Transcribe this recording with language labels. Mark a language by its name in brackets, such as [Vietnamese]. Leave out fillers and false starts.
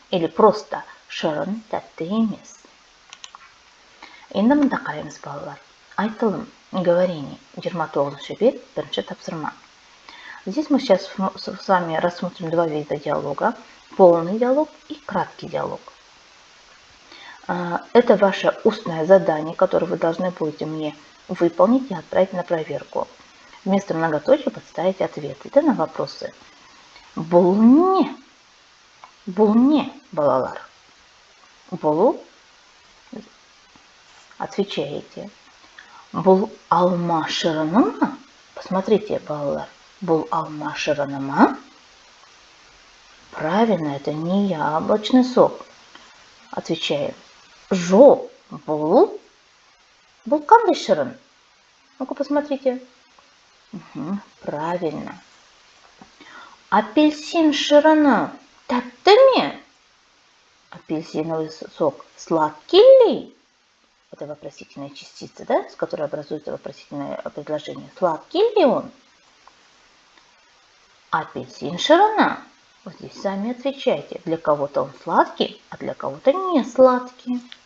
[Russian] Или просто [Kazakh] шырын тәтті емес. Енді мында қараймыз, балалар. Айтылым, говорение, 29-ші бет, бірінші тапсырма. [Russian] Здесь мы сейчас с вами рассмотрим два вида диалога. Полный диалог и краткий диалог. Это ваше устное задание, которое вы должны будете мне выполнить и отправить на проверку. Вместо многоточия подставить ответы на вопросы. [Kazakh] Бұл не? Бұл не, балалар? Бұл? [Russian] Отвечаете. [Kazakh] Бұл алма шырыны ма? [Russian] Посмотрите, [Kazakh] балалар. Бұл алма шырыны ма? [Russian] Правильно, это не яблочный сок. Отвечаем. [Kazakh] Жо был кандай шырын. [Russian] Ну-ка посмотрите. Угу, правильно. [Kazakh] Апельсин шырыны тәтті ме? [Russian] Апельсиновый сок сладкий ли? Это вопросительная частица, да, с которой образуется вопросительное предложение. Сладкий ли он? [Kazakh] Апельсин шырыны. [Russian] Вот здесь сами отвечайте. Для кого-то он сладкий, а для кого-то не сладкий.